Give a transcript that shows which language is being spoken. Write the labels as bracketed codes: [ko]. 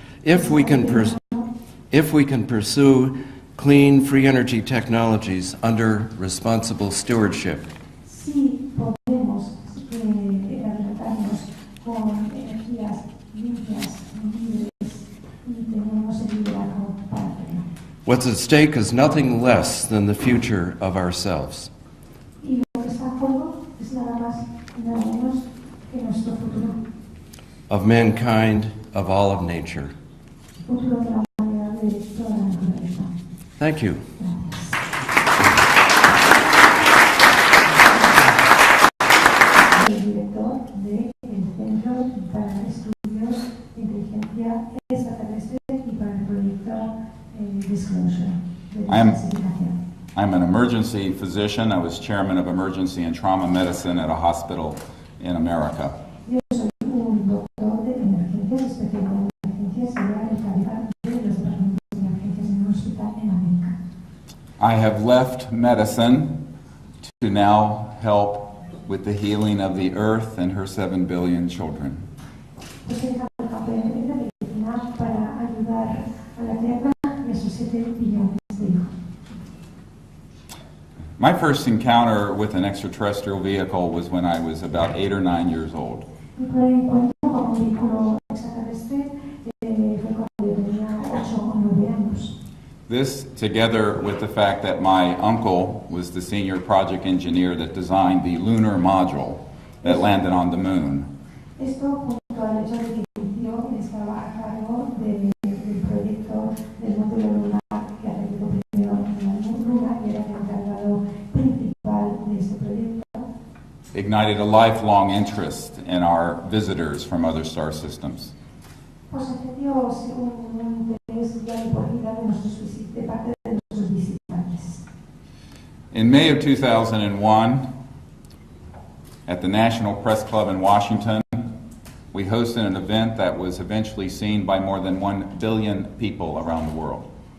[en] If we can pursue clean, free energy technologies under responsible stewardship, [es] Si podemos alimentarnos con energías limpias, libres y tenemos el liderazgo para hacerlo. [en] what's at stake is nothing less than the future of ourselves. [es] Y lo que está en juego es nada más y nada menos que nuestro futuro. [en] Of mankind, of all of nature. [es] Futuro de la humanidad, de toda la naturaleza. [en] Thank you. [es] El director del Centro para Estudios de Inteligencia Extraterrestre y para el proyecto Disclosure de desclasificación. [en] I'm an emergency physician. I was chairman of emergency and trauma medicine at a hospital in America. [es] Yo soy un doctor de emergencias, especialista en emergencias y era el cabeza de los departamentos de emergencias en un hospital en América. [en] I have left medicine to now help with the healing of the earth and her 7 billion children. [es] Pues he dejado el papel de la medicina para ayudar a la Tierra y a sus 7 billones de hijos. [en] My first encounter with an extraterrestrial vehicle was when I was about 8 or 9 years old. [es] Mi primer encuentro con un vehículo extraterrestre fue cuando yo tenía 8 o 9 años. [en] This, together with the fact that my uncle was the senior project engineer that designed the lunar module that landed on the moon, [es] Esto junto al hecho de que mi tío estaba a cargo del proyecto del módulo lunar que aterrizó primero en la Luna y era el encargado principal de este proyecto, [en] ignited a lifelong interest in our visitors from other star systems. [es] pues encendió un interés ya de por vida de parte de nuestros visitantes. [en] In May of 2001, at the National Press Club in Washington, we hosted an event that was eventually seen by more than 1 billion people around the world.